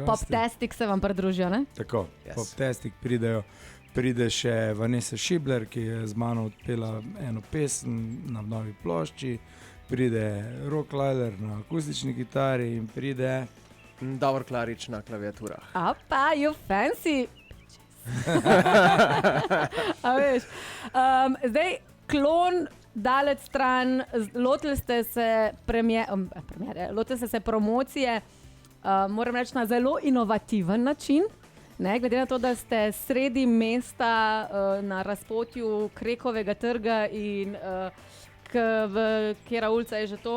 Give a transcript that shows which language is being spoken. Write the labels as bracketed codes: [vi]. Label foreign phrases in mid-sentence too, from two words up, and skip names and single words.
[sl] Pop-testik se vam pridružijo, ne? Tako, Yes. Pop-testik pridejo. Pride še Vanessa Schibler, ki je z mano odpela eno pesem na novi plošči. Pride Rock Lider na akustični kitari in pride... Davor Klarič na klaviaturah. Pa, [en] you fancy. [sl] A veš, zdaj, Klon, daleč stran, lotili ste se lotili ste se promocije, moram reči, na zelo inovativen način. Ne, glede na to, da ste sredi mesta na razpotju Krekovega trga in katera ulica je že to?